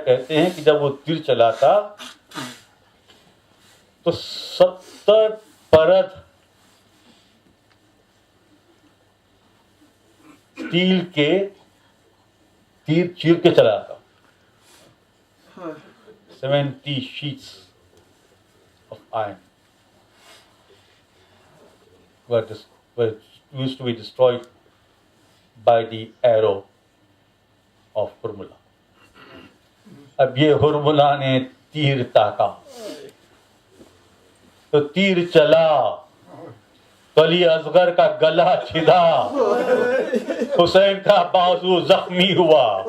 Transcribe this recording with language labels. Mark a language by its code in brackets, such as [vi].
[ur] کہتے ہیں کہ جب وہ تیر چلاتا تو 70 پرت اسٹیل کے تیر چیر کے چلاتا. [en] 70 sheets of iron were used to be destroyed by the arrow of Hurmula. [ur] اب یہ ہرملا نے تیر تاکا تو تیر چلا تو علی اصغر کا گلا چھدا, حسین کا بازو زخمی ہوا.